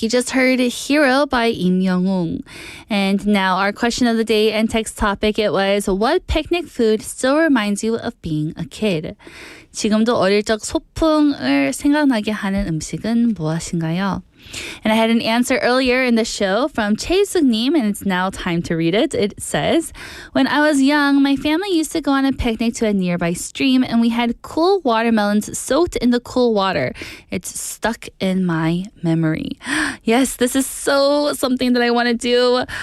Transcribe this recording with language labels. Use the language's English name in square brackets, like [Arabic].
[English] You just heard Hero by Im Young-un. And now our question of the day and text topic, it was, what picnic food still reminds you of being a kid? [Korean] 지금도 어릴 적 소풍을 생각나게 하는 음식은 무엇인가요? [English] And I had an answer earlier in the show from Chae Suk-nim, and it's now time to read it. It says, when I was young, my family used to go on a picnic to a nearby stream, and we had cool watermelons soaked in the cool water. It's stuck in my memory. Yes, this is so something that I want to do.